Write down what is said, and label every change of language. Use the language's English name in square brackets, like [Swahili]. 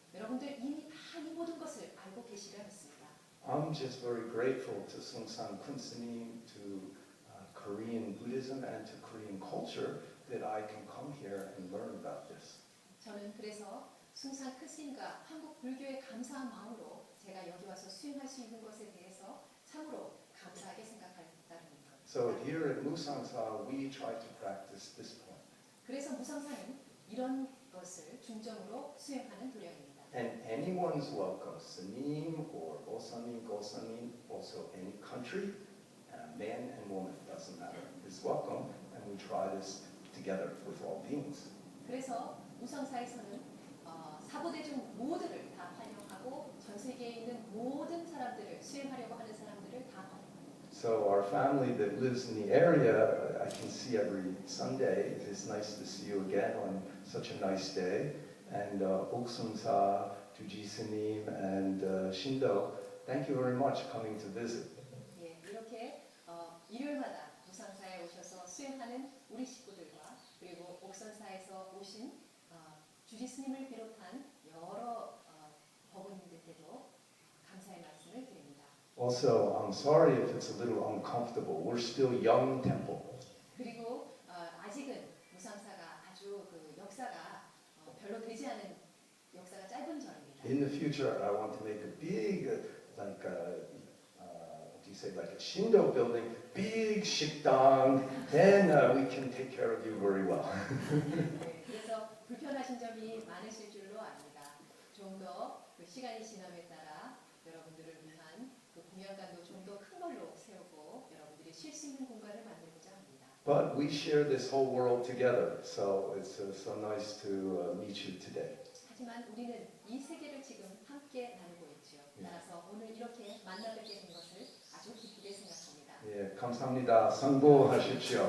[Korean] 여러분들 이미 다 이 모든 것을 알고 계시려 믿습니다. [English] I'm just very grateful to Sungsan Kun S님, to Korean Buddhism and to Korean culture that I can come here and learn about this. [Korean] 저는 그래서 숭산 크스님과 한국 불교에 감사한 마음으로 제가 여기 와서 수행할 수 있는 것에 대해서 참으로 감사하게 생각한다는 것. [English] So here at Musangsa, we try to practice this point. [Korean] 그래서 무상사는 이런 것을 중점으로 수행하는 도량입니다. [English] And anyone's welcome, Sanim or Osanim, Gosanim, also any country, man and woman, doesn't matter, is welcome, and we try this together with all beings. [Korean] 그래서 무상사에서는 사부대중 모두를 다 환영하고 전 세계에 있는 모든 사람들을 수행하려고 하는 사람들을 다 환영합니다. [English] So our family that lives in the area, I can see every Sunday. It's nice to see you again on such a nice day. And Oksumsa, Tujisanim, and Shindo, thank you very much coming to visit. [Korean] 예, 이렇게 일요일마다 무상사에 오셔서 수행하는 우리 식구들과 그리고 옥선사에서 오신 주지스님을 비롯한 여러 법원님들께도 감사의 말씀을 드립니다. [English] Also, I'm sorry if it's a little uncomfortable. We're still young temple. [Korean] 그리고 아직은 무상사가 아주 그 역사가 별로 되지 않은 역사가 짧은 절입니다. [English] In the future, I want to make a big, like, what do you say, like a Shindo building, big 식당. Then we can take care of you very well. [Korean] 네, 그래서 불편하신 점이 많으실 줄로 압니다. 좀 더 그 시간이 지남에 따라 여러분들을 위한 그 공양관도 좀 더 큰 걸로 세우고 여러분들이 쉴 수 있는 공간을 만들고자 합니다. But we share this whole world together, so it's so nice to meet you today. 하지만 우리는 이 세계를 지금 함께 나누고 있죠. 따라서 오늘 이렇게 만나뵙게 된 것을 아주 기쁘게 생각합니다. 예, 감사합니다. 성공하십시오.